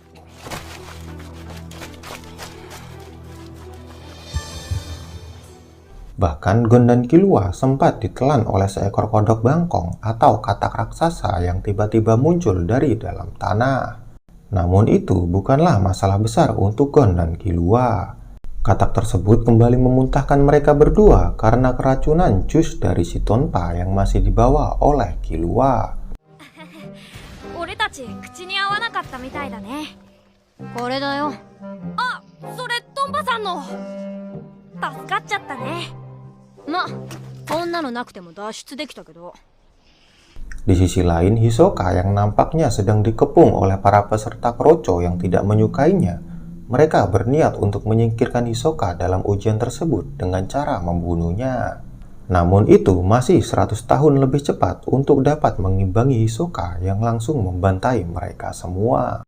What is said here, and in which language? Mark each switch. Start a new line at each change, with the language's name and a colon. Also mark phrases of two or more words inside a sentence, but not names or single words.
Indonesian: Bahkan Gon dan Killua sempat ditelan oleh seekor kodok bangkong atau katak raksasa yang tiba-tiba muncul dari dalam tanah. Namun itu bukanlah masalah besar untuk Gon dan Killua. Katak tersebut kembali memuntahkan mereka berdua karena keracunan jus dari si Tonpa yang masih dibawa oleh Killua.
Japanese: 俺たち口に合わなかったみたいだね。これだよ。あ、それトンパさんの。助かっちゃったね。ま、こんなのなくても脱出できたけど。
Indonesian: Di sisi lain, Hisoka yang nampaknya sedang dikepung oleh para peserta kroco yang tidak menyukainya. Mereka berniat untuk menyingkirkan Hisoka dalam ujian tersebut dengan cara membunuhnya. Namun itu masih 100 tahun lebih cepat untuk dapat mengimbangi Hisoka yang langsung membantai mereka semua.